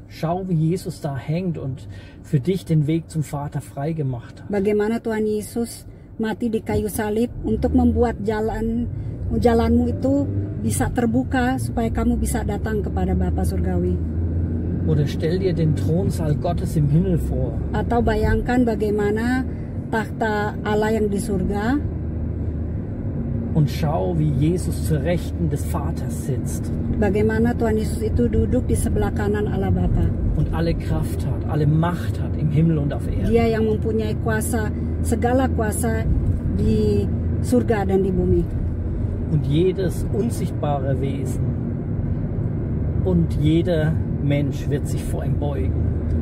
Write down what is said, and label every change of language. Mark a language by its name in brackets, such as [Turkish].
[German] Schau, wie Jesus da hängt und für dich den Weg zum Vater frei gemacht hat. [Indonesian] Bagaimana Tuhan Yesus mati di kayu salib untuk membuat jalanmu itu bisa terbuka supaya kamu bisa datang kepada Bapa Surgawi. [German] Oder stell dir den Thronsaal Gottes im Himmel vor. [Indonesian] Atau bayangkan bagaimana takhta Allah yang di surga. [German] Und schau, wie Jesus zur Rechten des Vaters sitzt. [Indonesian] Bagaimana Tuhan Yesus itu duduk di sebelah kanan Allah Bapa. [German] Und alle Kraft hat, alle Macht hat im Himmel und auf Erden. [Indonesian] Dia yang mempunyai segala kuasa di surga dan di bumi. [German] Und jedes unsichtbare Wesen und jeder Mensch wird sich vor ihm beugen.